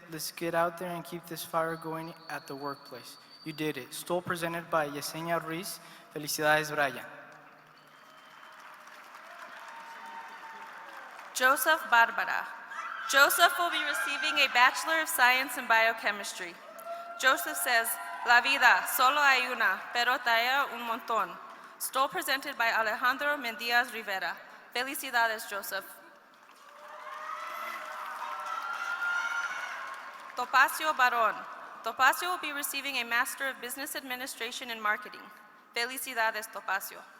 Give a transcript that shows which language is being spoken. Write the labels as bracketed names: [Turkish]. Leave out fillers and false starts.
[English] Let's get out there and keep this fire going at the workplace. You did it. Still presented by Yesenia Ruiz. [Spanish] Felicidades, Brian. [English] Joseph Barbara. Joseph will be receiving a Bachelor of Science in Biochemistry. Joseph says, [Spanish] La vida, solo hay una, pero trae un montón. [English] Still presented by Alejandro Mendíaz Rivera. Felicidades, Joseph. Topacio Barón. Topacio will be receiving a Master of Business Administration and Marketing. [Spanish] Felicidades, Topacio.